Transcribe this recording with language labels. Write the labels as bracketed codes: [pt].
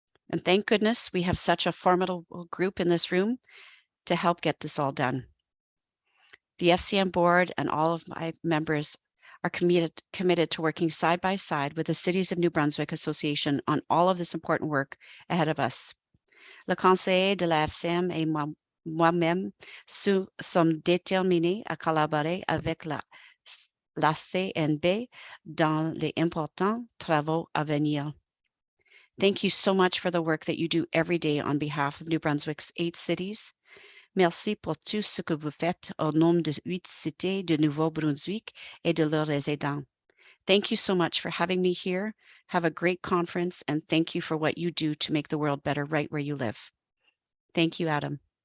[en] And thank goodness we have such a formidable group in this room to help get this all done. The FCM board and all of my members are committed to working side by side with the Cities of New Brunswick Association on all of this important work ahead of us. [fr] Le conseiller de la FCM et moi-même sommes déterminés à collaborer avec la CNB dans les importants travaux à venir. [en] Thank you so much for the work that you do every day on behalf of New Brunswick's 8 cities. [fr] Merci pour tout ce que vous faites au nom de 8 cités de Nouveau-Brunswick et de leurs résidents. [en] Thank you so much for having me here. Have a great conference, and thank you for what you do to make the world better right where you live. Thank you, Adam.